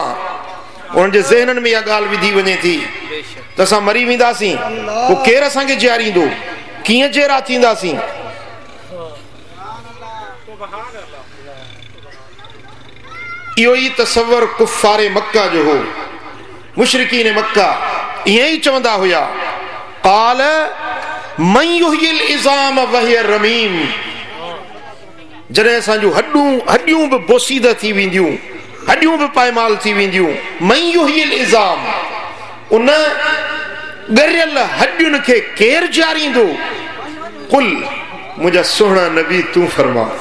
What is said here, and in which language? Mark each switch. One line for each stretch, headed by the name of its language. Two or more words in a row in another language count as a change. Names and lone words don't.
Sindhi: उन्हनि जे ज़हननि में इहा ॻाल्हि विधी वञे थी त असां मरी वेंदासीं, पोइ केरु असांखे जीआरींदो, कीअं जेरा थींदासीं? इहो ई तसव्वुर कुफ़ारे मक्का जो हो। मुशरिकीन मक्का ईअं ई चवंदा हुया,
Arabic: قال من يحيي العظام وهي رميم
Sindhi: जॾहिं असांजूं हड्डियूं बि बोसीदा थी वेंदियूं हड्डियूं बि पायमाल थी वेंदियूं
Arabic: من يحيي العظام
Sindhi: उन ॻरियल हड्डियुनि खे केरु जारींदो कुल मुंहिंजा सुहिणा नबी तूं फरमा